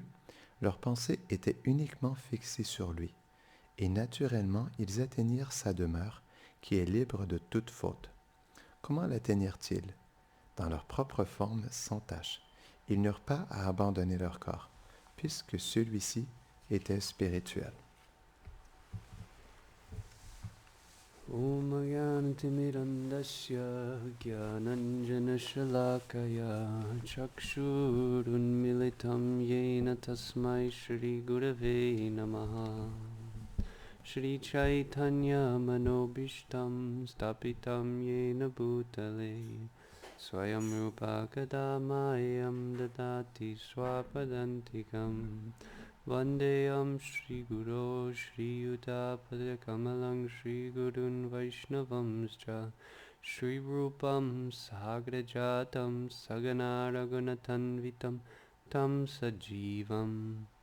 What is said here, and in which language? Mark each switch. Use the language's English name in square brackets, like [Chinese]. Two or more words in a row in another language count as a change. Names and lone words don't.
[French] Leurs pensées étaient uniquement fixées sur lui, et naturellement ils atteignirent sa demeure, qui est libre de toute faute. Comment l'atteignirent-ils? Dans leur propre forme sans tache. Ils n'eurent pas à abandonner leur corps, puisque celui-ci était spirituel. [Sanskrit] ॐ अज्ञानतिमिरान्धस्य ज्ञानाञ्जन शलाकया चक्षुरुन्मीलितं येन तस्मै श्री गुरवे नमः. श्री चैतन्य मनोऽभीष्टं स्थापितं येन भूतले स्वयं रूपः कदा मह्यं ददाति स्वपदान्तिकम् वन्देऽहं श्री गुरु श्री युत पदकमलं श्री गुरून् वैष्णवांश्च श्री रूपं साग्रजातं सगण रघुनाथान्वितं तं सजीवम्